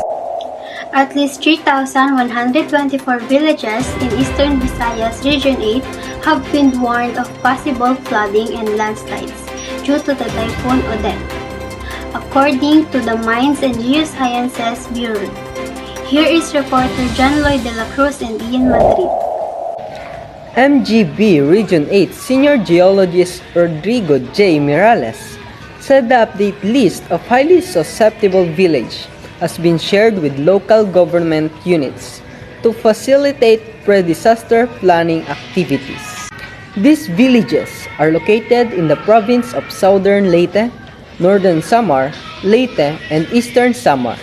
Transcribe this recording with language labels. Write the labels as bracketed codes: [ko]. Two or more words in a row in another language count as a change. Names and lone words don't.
[en] At least 3,124 villages in eastern Visayas Region 8 have been warned of possible flooding and landslides due to the Typhoon Odette, according to the Mines and Geosciences Bureau. Here is reporter John Lloyd de la Cruz and Ian Madrid. MGB Region 8 Senior Geologist Rodrigo J. Mirales said the update list of highly susceptible villages has been shared with local government units to facilitate pre-disaster planning activities. These villages are located in the province of Southern Leyte, Northern Samar, Leyte, and Eastern Samar.